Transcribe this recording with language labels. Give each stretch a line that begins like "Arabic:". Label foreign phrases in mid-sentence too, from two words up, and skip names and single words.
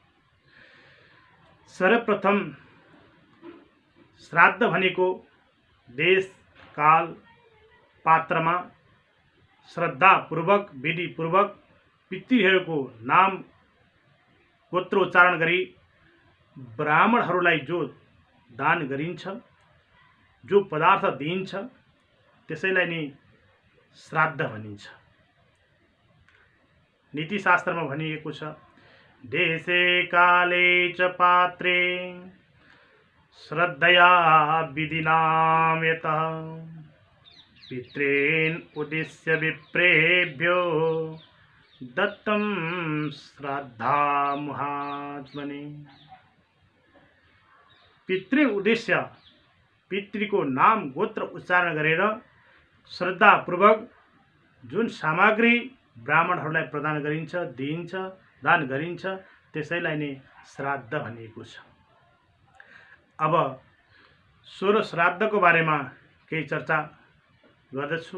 Nepali: सर्वप्रथम श्राद्ध भनेको देश काल पात्रमा श्रद्धापूर्वक विधिपूर्वक पितृहरूको नाम गोत्रोच्चारण गरी ब्राह्मणहरूलाई जो दान गरिन्छ, जो पदार्थ दिइन्छ, त्यसैलाई नै श्राद्ध भनिन्छ। नीतिशास्त्रमा भनिएको छ,
Sanskrit: देशे काले च पात्रे श्रद्धया विधिनां यतः पितॄन् उद्दिश्य विप्रेभ्यो दत्तं श्राद्धामुहात्मने।
Nepali: पितृ उद्देश्य पितृको नाम गोत्र उच्चारण गरेर श्रद्धापूर्वक जुन सामग्री ब्राह्मणहरूलाई प्रदान गरिन्छ, दिइन्छ, दान गरिन्छ, त्यसैलाई नै श्राद्ध भनिएको छ। अब सोह्र श्राद्धको बारेमा केही चर्चा गर्दछु।